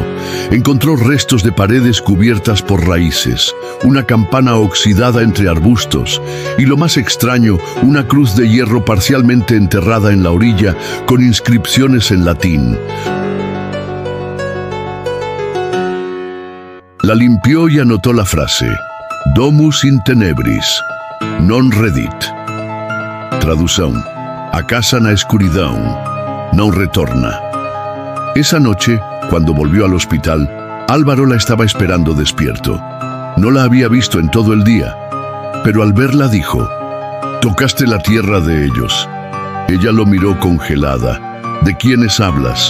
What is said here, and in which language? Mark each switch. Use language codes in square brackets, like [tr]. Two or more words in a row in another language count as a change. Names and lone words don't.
[es] Encontró restos de paredes cubiertas por raíces, una campana oxidada entre arbustos y, lo más extraño, una cruz de hierro parcialmente enterrada en la orilla con inscripciones en latín. La limpió y anotó la frase: [la] Domus in tenebris, non redit. [es] Traducción: [pt] a casa na escuridão, não retorna. [es] Esa noche, cuando volvió al hospital, Álvaro la estaba esperando despierto. No la había visto en todo el día, pero al verla dijo: «Tocaste la tierra de ellos». Ella lo miró congelada. «¿De quiénes hablas?»